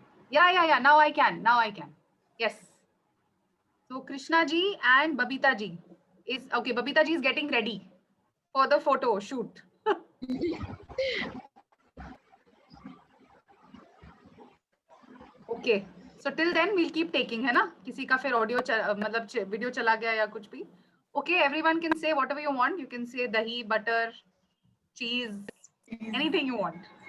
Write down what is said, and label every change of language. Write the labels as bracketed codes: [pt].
[en] Yeah. Now I can. Yes. So Krishna ji and Babita ji is okay. Babita ji is getting ready for the photo shoot. Okay. So till then we'll keep taking, है ना? [hi] किसी का फिर audio मतलब video चला गया या कुछ भी. [en] Okay, everyone can say whatever you want. You can say dahi, butter, cheese, anything you want.